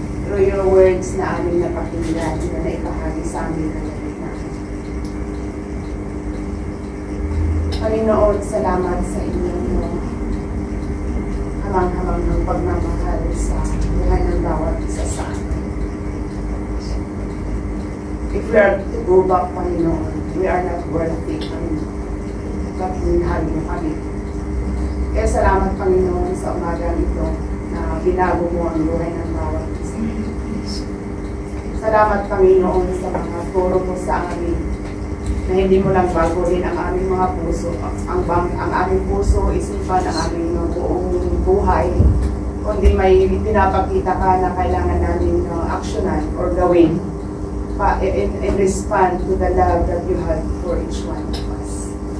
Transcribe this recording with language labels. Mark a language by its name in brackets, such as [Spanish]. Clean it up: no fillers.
[English] Through your words [Filipino] na aming napakinggan na naipahagi sa aming kalalitan. Panginoon, salamat sa inyong hamang-hamang ng pagmamahal sa buhay ng bawat isa sa amin. [English] If we are to go back, Panginoon, we are not worthy, Panginoon. But [Filipino] minahal mo kami. Kaya salamat, Panginoon, sa umagang ito na binago mo ang buhay ng bawat isa. Salamat, Panginoon, sa mga turo mo sa amin na hindi mo lang baguhin ang aming mga puso, ang aming puso, isipan, ang aming buong buhay, kundi may pinapakita ka na kailangan namin aksyonan or gawin [English] in respond to the love that you have for each one of us.